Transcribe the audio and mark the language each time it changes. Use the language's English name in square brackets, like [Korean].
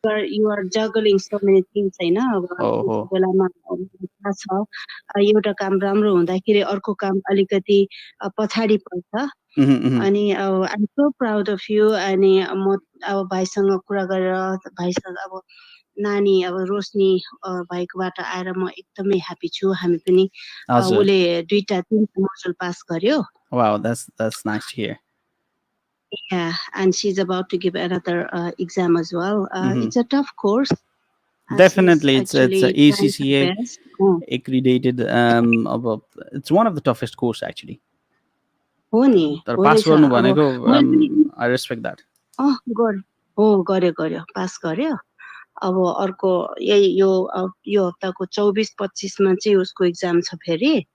[English] you are juggling so many things [Nepali] हैन। अब बेलामा थाहा छ एउटा काम राम्रो हुँदाखेरि अर्को काम अलिकति पछाडी पर्छ। [English] अनि I'm so proud of you। [Nepali] अनि म अब भाइसँग कुरा गरेर भाइसँग अब नानी अब रोशनी भाइकोबाट आएर म एकदमै ह्यापी छु। हामी पनि उले 2-3 मोडुल पास गर्यो। [English] Wow, that's nice to hear. Yeah, and she's about to give another exam as well. It's a tough course. Definitely, it's ACCA accredited. It's one of the toughest course actually. [Nepali] तर pass गर्नु भनेको [English] I respect that. [Nepali] गर्यो pass गर्यो। अब अर्को यही यो हप्ताको 24-25 मा चाहिँ उसको एक्जाम छ फेरि।